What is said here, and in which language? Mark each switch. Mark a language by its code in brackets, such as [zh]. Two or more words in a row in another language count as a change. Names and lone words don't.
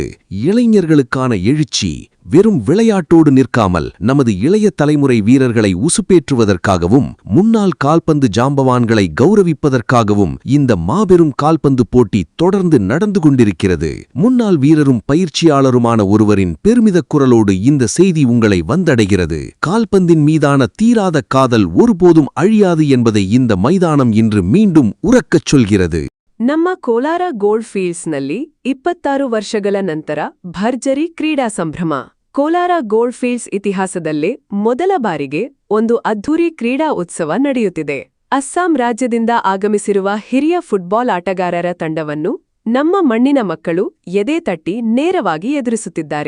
[ta] இளைஞர்களுக்கான எழுச்சி வெறும் விளையாட்டோடு நிற்காமல் நமது இளைய தலைமுறை வீரர்களை உசுப்பேற்றுவதற்காகவும் முன்னாள் கால்பந்து ஜாம்பவான்களை கௌரவிப்பதற்காகவும் இந்த மாபெரும் கால்பந்து போட்டி தொடர்ந்து நடந்து கொண்டிருக்கிறது. முன்னாள் வீரரும் பயிற்சியாளருமான ஒருவரின் பெருமிதக் குரலோடு இந்த செய்தி உங்களை வந்தடைகிறது. கால்பந்தின் மீதான தீராத காதல் ஒருபோதும் அழியாது என்பதை இந்த மைதானம் இன்று மீண்டும் உரக்கச் சொல்கிறது. [kn] ನಮ್ಮ ಕೋಲಾರ ಗೋಲ್ಡ್ ಫೀಲ್ಡ್ಸ್ನಲ್ಲಿ 26 ವರ್ಷಗಳ ನಂತರ ಭರ್ಜರಿ ಕ್ರೀಡಾ ಸಂಭ್ರಮ. ಕೋಲಾರ ಗೋಲ್ಡ್ ಫೀಲ್ಡ್ಸ್ ಇತಿಹಾಸದಲ್ಲೇ ಮೊದಲ ಬಾರಿಗೆ ಒಂದು ಅದ್ಧೂರಿ ಕ್ರೀಡಾ ಉತ್ಸವ ನಡೆಯುತ್ತಿದೆ. ಅಸ್ಸಾಂ ರಾಜ್ಯದಿಂದ ಆಗಮಿಸಿರುವ ಹಿರಿಯ ಫುಟ್ಬಾಲ್ ಆಟಗಾರರ ತಂಡವನ್ನು ನಮ್ಮ ಮಣ್ಣಿನ ಮಕ್ಕಳು ಎದೆ ತಟ್ಟಿ ನೇರವಾಗಿ ಎದುರಿಸುತ್ತಿದ್ದಾರೆ.